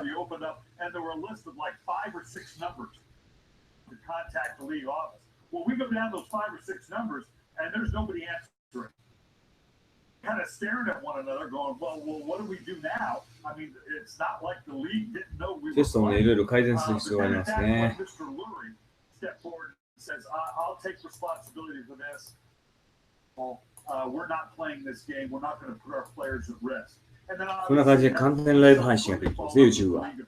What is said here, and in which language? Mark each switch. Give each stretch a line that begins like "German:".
English: And there were a list of like 5 or 6 numbers to contact the league office. Well, we go down those 5 or 6 numbers, and there's nobody answering. Kind of staring at one another, going, "Well, what do we do now?" I mean, it's not like the league didn't know we were.
Japanese: テストもね、いろいろ改善する必要がありますね。
English: Mr. Lurie stepped forward and says, "I'll take responsibility for this. We're not playing this game. We're not going to put our players at risk."
Japanese: こんな感じで簡単にライブ配信ができるんですね、YouTube は。